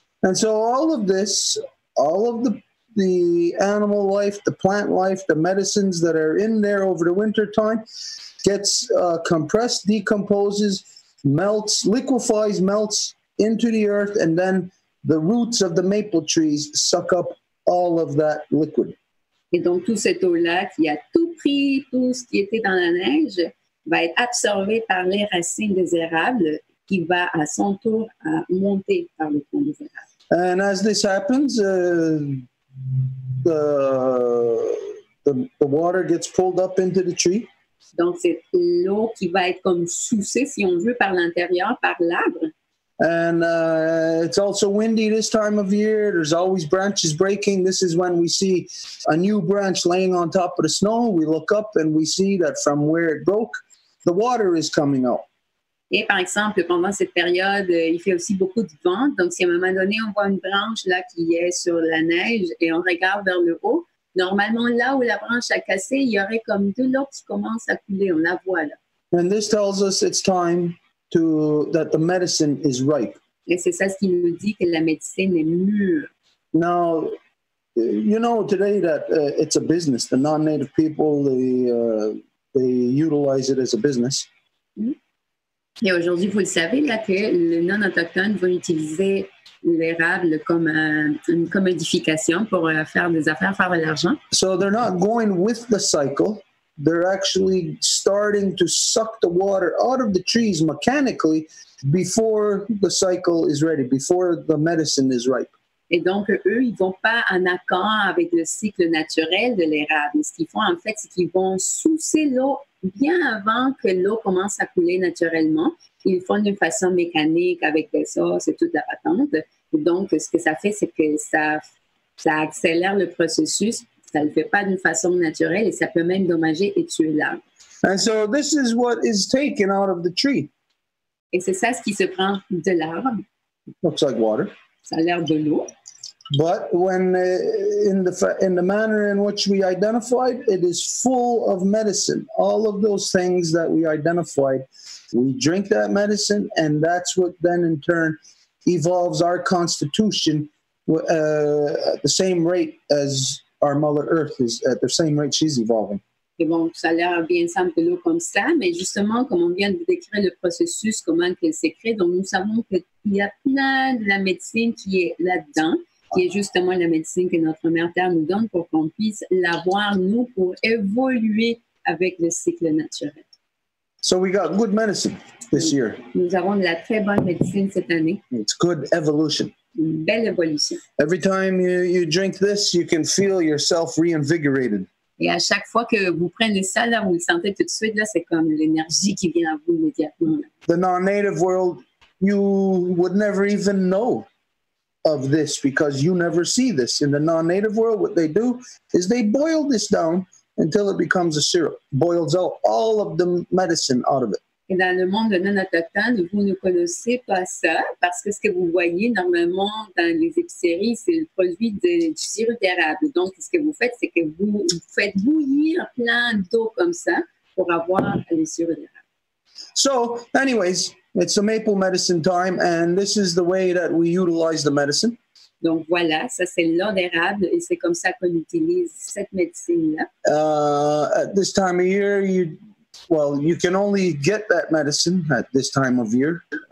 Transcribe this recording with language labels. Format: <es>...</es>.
<en>And so all of this, all of the animal life, the plant life, the medicines that are in there over the winter time gets compressed, decomposes, melts, liquefies, melts into the earth, and then the roots of the maple trees suck up all of that liquid.</en> <fr>Et donc, toute cette eau-là qui a tout pris, tout ce qui était dans la neige, va être absorbé par les racines des érables qui va à son tour monter par le tronc des érables.</fr> <en>And as this happens, the water gets pulled up into the tree.</en> <fr>Donc, c'est l'eau qui va être comme soussée, si on veut, par l'intérieur, par l'arbre.</fr> <en>And it's also windy this time of year. There's always branches breaking. This is when we see a new branch laying on top of the snow. We look up and we see that from where it broke, the water is coming out.</en> <fr>Et par exemple, pendant cette période, il fait aussi beaucoup de vent. Donc, si à un moment donné, on voit une branche là qui est sur la neige et on regarde vers le haut, normalement, là où la branche a cassé, il y aurait comme de l'eau qui commence à couler. On la voit là.</fr> <en>And this tells us it's time that the medicine is ripe.</en> <fr>Et c'est ça ce qui nous dit que la médecine est mûre.</fr> <en>Now, you know today that it's a business. The non-native people, they utilize it as a business.</en> <fr>Et aujourd'hui, vous le savez, là, que le non-autochtone va utiliser l'érable comme une commodification pour faire des affaires, faire de l'argent.</fr> <en>So they're not going with the cycle. They're actually starting to suck the water out of the trees mechanically before the cycle is ready, before the medicine is ripe.</en> <fr>Et donc, eux, ils ne vont pas en accord avec le cycle naturel de l'érable. Ce qu'ils font, en fait, c'est qu'ils vont sousser l'eau bien avant que l'eau commence à couler naturellement. Ils le font d'une façon mécanique avec des sauces et toute la patente. Et donc, ce que ça fait, c'est que ça accélère le processus. Ça ne le fait pas d'une façon naturelle et ça peut même dommager et tuer l'arbre.</fr> <en>And so this is what is taken out of the tree.</en> <fr>Et c'est ça ce qui se prend de l'arbre.</fr> <en>Looks like water.</en> <fr>Ça a l'air de l'eau.</fr> <en>But when in the manner in which we identified, it is full of medicine. All of those things that we identified, we drink that medicine, and that's what then in turn evolves our constitution at the same rate as our Mother Earth is at the same rate she's evolving.</en> <fr>Et bon, ça a l'air bien simple de l'eau comme ça, mais justement, comme on vient de décrire le processus, comment elle s'est créée, donc nous savons qu'il y a plein de la médecine qui est là-dedans, qui est justement la médecine que notre Mère Terre nous donne pour qu'on puisse l'avoir, nous, pour évoluer avec le cycle naturel.</fr> <en>So we got good medicine this year.</en> <fr>Nous avons de la très bonne médecine cette année.</fr> <en>It's good evolution.</en> <fr>Une belle évolution.</fr> <en>Every time you drink this, you can feel yourself reinvigorated.</en> <fr>Et à chaque fois que vous prenez ça, là, vous le sentez tout de suite, là, c'est comme l'énergie qui vient à vous immédiatement. Là.</fr> <en>The non-native world, you would never even know of this because you never see this. In the non-native world, what they do is they boil this down until it becomes a syrup, boils out all of the medicine out of it.</en> <fr>Et dans le monde non-autochtone, vous ne connaissez pas ça parce que ce que vous voyez normalement dans les épiceries, c'est le produit du sirop d'érable. Donc, ce que vous faites, c'est que vous faites bouillir plein d'eau comme ça pour avoir le sirop d'érable.</fr> <en>So, anyways, it's a maple medicine time, and this is the way that we utilize the medicine.</en> <fr>Donc, voilà, ça, c'est l'eau d'érable et c'est comme ça qu'on utilise cette médecine-là.</fr> <en>At this time of year, you can only get that medicine at this time of year.</en>